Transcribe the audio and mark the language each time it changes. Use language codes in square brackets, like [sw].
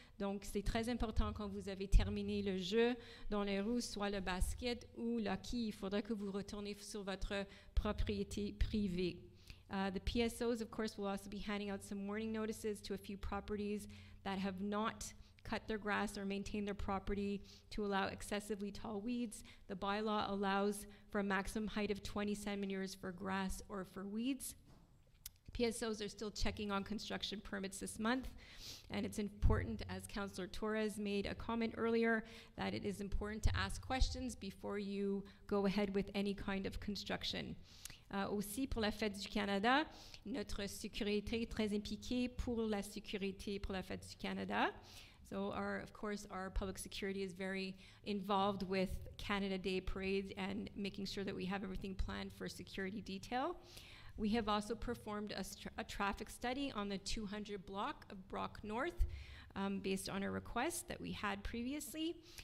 [fr] Donc, c'est très important quand vous avez terminé le jeu dans les rues, soit le basket ou l'hockey, il faudra que vous retournez sur votre propriété privée. [en] The PSOs, of course, will also be handing out some warning notices to a few properties that have not cut their grass or maintain their property to allow excessively tall weeds. The bylaw allows for a maximum height of 20 centimeters for grass or for weeds. PSOs are still checking on construction permits this month, and it's important, as Councillor Torres made a comment earlier, that it is important to ask questions before you go ahead with any kind of construction. [fr] Aussi, pour la Fête du Canada, notre sécurité est très impliquée pour la sécurité pour la Fête du Canada. [en] So of course, our public security is very involved with Canada Day parades and making sure that we have everything planned for security detail. We have also performed a traffic study on the 200 block of Brock North based on a request that we had previously.